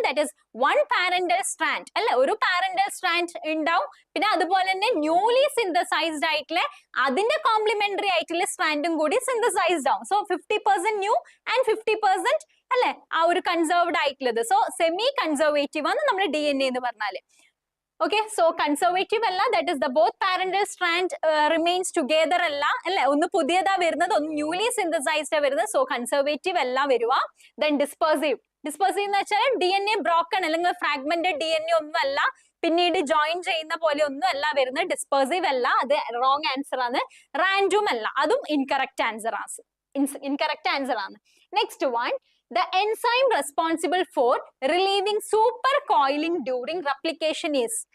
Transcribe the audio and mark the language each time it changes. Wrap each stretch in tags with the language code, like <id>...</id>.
<en>that is one parental strand</en> <ml>അല്ലെ, ഒരു parental strand ഉണ്ടാവും. പിന്നെ അതുപോലെ തന്നെ ന്യൂലി സിന്തസൈസ്ഡ് ആയിട്ടുള്ള അതിന്റെ കോംപ്ലിമെന്ററി ആയിട്ടുള്ള സ്ട്രാൻഡും കൂടി സിന്തസൈസ്ഡ് ആവും.</ml> <en>so 50% new and 50%</en> <ml>അല്ലെ ആ ഒരു കൺസർവ്ഡ് ആയിട്ടുള്ളത്. സോ സെമി കൺസർവേറ്റീവ് ആണ് നമ്മുടെ DNA എന്ന് പറഞ്ഞാല്.</ml> <en>Okay, so conservative</en> <ml>അല്ല,</ml> <en>that is the both parental strand remains together</en> <ml>അല്ല അല്ലെ, ഒന്ന് പുതിയതാ വരുന്നത്, ഒന്ന് ന്യൂലി സിന്തസൈസ്ഡ് വരുന്നത്. സോ കൺസർവേറ്റീവ് അല്ല വരുക. Then dispersive എന്ന് വെച്ചാൽ DNA ബ്രോക്കൺ അല്ലെങ്കിൽ ഫ്രാഗ്മെന്റഡ് DNA ഒന്നും അല്ല, പിന്നീട് ജോയിൻ ചെയ്യുന്ന പോലെ ഒന്നും അല്ല വരുന്നത്. ഡിസ്പേഴ്സീവ് അല്ല, അത് റോങ് ആൻസർ ആണ്. റാൻഡം അല്ല, അതും ഇൻകറക്റ്റ് ആൻസർ ആണ്.</ml> <en>Next one, the enzyme responsible for relieving supercoiling during replication is.</en>